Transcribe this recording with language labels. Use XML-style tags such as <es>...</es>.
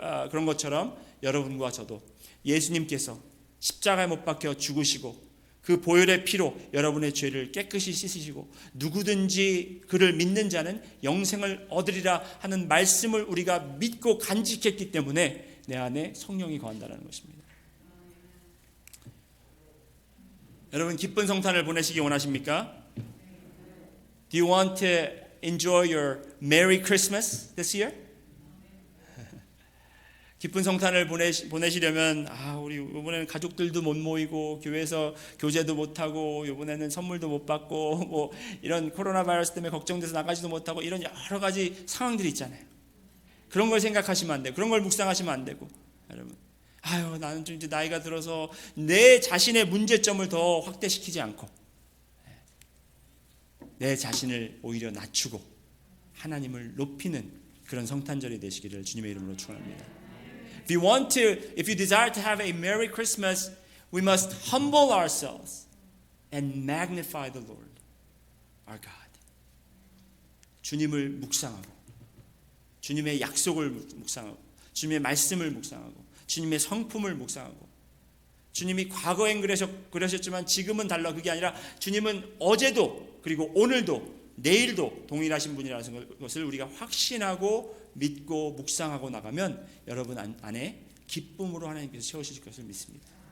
<ko>그런 것처럼 여러분과 저도 예수님께서 십자가에 못 박혀 죽으시고 그 보혈의 피로 여러분의 죄를 깨끗이 씻으시고 누구든지 그를 믿는 자는 영생을 얻으리라 하는 말씀을 우리가 믿고 간직했기 때문에 내 안에 성령이 거한다는 것입니다. 여러분 기쁜 성탄을 보내시기 원하십니까?</ko> <en>Do you want to enjoy your Merry Christmas this year?</en> <ko>기쁜 성탄을 보내시려면 우리 이번에는 가족들도 못 모이고 교회에서 교제도 못 하고 이번에는 선물도 못 받고 뭐 이런 코로나 바이러스 때문에 걱정돼서 나가지도 못하고 이런 여러 가지 상황들이 있잖아요. 그런 걸 생각하시면 안 되고 그런 걸 묵상하시면 안 되고 여러분 나는 좀 이제 나이가 들어서 내 자신의 문제점을 더 확대시키지 않고 내 자신을 오히려 낮추고 하나님을 높이는 그런 성탄절이 되시기를 주님의 이름으로 축원합니다.</ko> <en>If you desire to have a Merry Christmas, we must humble ourselves and magnify the Lord, our God.</en> <ko>주님을 묵상하고, 주님의 약속을 묵상하고, 주님의 말씀을 묵상하고, 주님의 성품을 묵상하고, 주님이 과거엔 그러셨지만 지금은 달라. 그게 아니라 주님은 어제도 그리고 오늘도 내일도 동일하신 분이라는 것을 우리가 확신하고 믿고 묵상하고 나가면 여러분 안에 기쁨으로 하나님께서 채우실 것을 믿습니다.</ko>